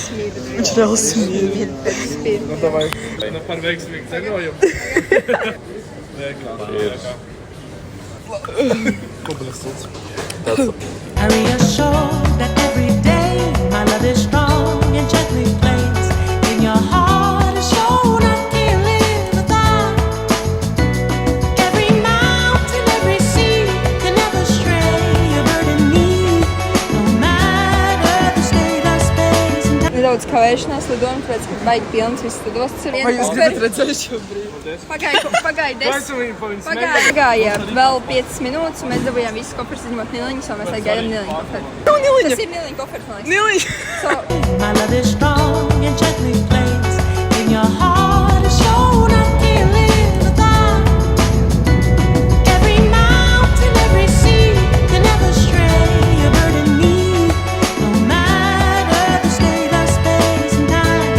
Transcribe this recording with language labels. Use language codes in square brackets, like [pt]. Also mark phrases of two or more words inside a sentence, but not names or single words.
[lv] Reāli smievi. Nu, davai. Nu, par veiksmīgu ceļojumu. [en] I reassure that every day my love is strong and gently placed in your heart is shown I can't live without. Every mountain, every sea can never stray a bird in me, no matter the state of space and time. [lv] Nedaudz kavēšanās lidojuma, tāpēc, ka baigi pilns viss lidostas ir. Vai jūs gribat redzēt šo brīdi? Pagāja vēl 5 minūtes, un mēs dabūjām visus koferus, izņemot Niliņus, un mēs gaidām Niliņu koferu. Niliņa! Tas ir Niliņu koferis, man liekas. Niliņa! [en] My love is strong and gently placed in your heart is shown I can't live without. Every mountain, every sea can never stray a bird in me, no matter the state of space and time.